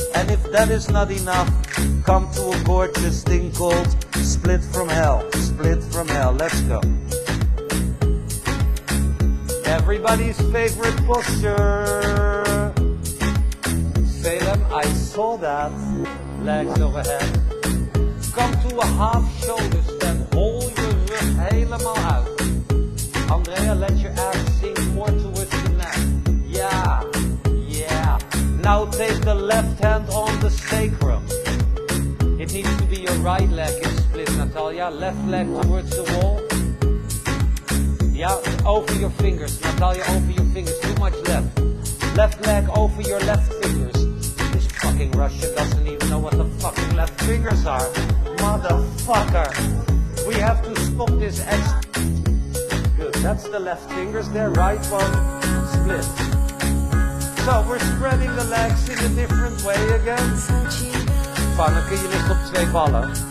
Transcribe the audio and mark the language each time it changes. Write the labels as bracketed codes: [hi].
[en] And if that is not enough, come to a gorgeous thing called split from hell. Split from hell. Let's go. Everybody's favorite posture. Salem, I saw that. Legs overhead. Come to a half shoulder stand. [nl] Hold your rug helemaal uit. [en] Andrea, let your ass sink more towards the mat. Yeah, yeah. Now take the left hand on the sacrum. It needs to be your right leg in split, Natalia. Left leg towards the wall. Yeah, over your fingers, Natalia, over your fingers. Too much left. Left leg over your left fingers. This fucking Russian doesn't even know what the fucking left fingers are. Motherfucker. We have to stop this Good, that's the left fingers there. Right one, split. So, we're spreading the legs in a different way again. [nl] Vanneke, je ligt op 2 ballen.